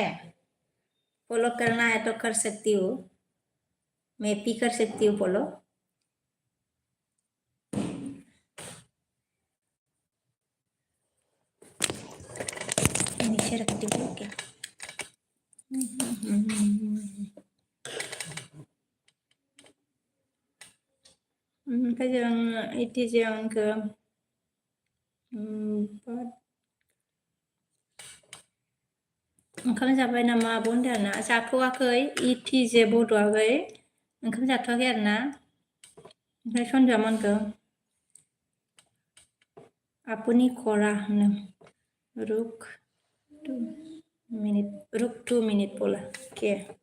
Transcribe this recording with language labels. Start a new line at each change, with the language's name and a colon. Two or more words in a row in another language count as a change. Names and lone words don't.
Hindi: फॉलो करना है तो कर सकती हूँ, मैं भी कर सकती हूँ फॉलो। नीचे रखती हूँ क्या?
Bodo: ओमफ्राय जों इटिजे आंखौ ओंखाम जाबाय नामा आब' होनदों आरोना? जाथ'वाखै, इटिजे बड'आखै, ओंखाम जाथ'वाखै आरोना। ओमफ्राय सनजयमोनखौ आपनि खरा होनो।
Hindi: रुक 2 मिनट, रुक 2 मिनट बोला, ओके।